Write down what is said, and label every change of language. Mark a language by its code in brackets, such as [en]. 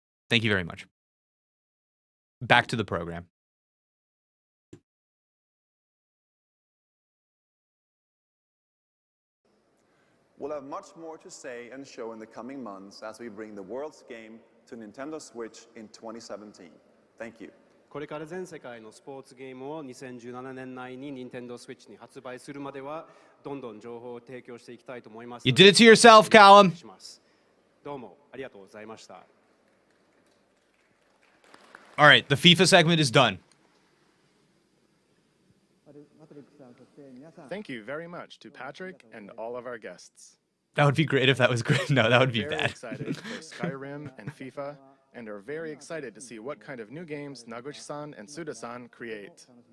[en] Thank you very much. Back to the program. We'll have much more to say and show in the coming months as we bring the world's game to Nintendo Switch in 2017. Thank you. [ja] これから全世界のスポーツゲームを2017年内に Nintendo Switch に発売するまではどんどん情報を提供していきたいと思います。 [en] You did it to yourself, Callum. [ja] どうもありがとうございました。 [en] All right, the FIFA segment is done. Thank you very much to Patrick and all of our guests. That would be great if that was great. No, that would be Very bad. excited for Skyrim and FIFA, and are very excited to see what kind of new games Naguchi-san and Suda-san create.